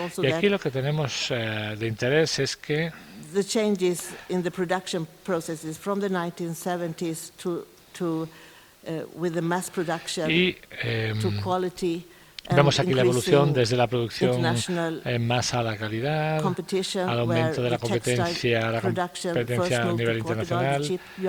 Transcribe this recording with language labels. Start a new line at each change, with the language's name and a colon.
Spanish: Y aquí lo que tenemos de interés es que
English: the changes in the production processes from the 1970s to with the mass production to quality.
Spanish: Vemos aquí la evolución desde la producción en masa a la calidad, al aumento de la competencia a nivel internacional.